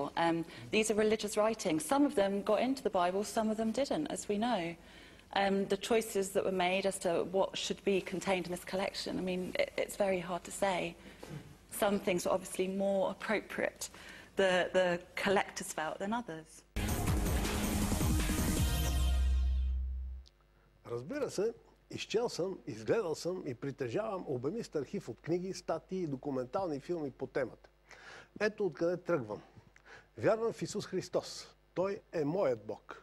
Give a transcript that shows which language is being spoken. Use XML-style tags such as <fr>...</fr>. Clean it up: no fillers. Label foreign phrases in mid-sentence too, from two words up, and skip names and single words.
<en>These are religious writings. Some of them got into the Bible, some of them didn't, as we know. The choices that were made as to what should be contained in this collection, I mean, it's very hard to say. Some things are obviously more appropriate, the collectors felt, than others.</en> <bg>Разбира се, изчел съм, изгледал съм и притежавам обемист архив от книги, статии и документални филми по темата. Ето откъде тръгвам. Вярвам в Исус Христос. Той е моят Бог.</bg>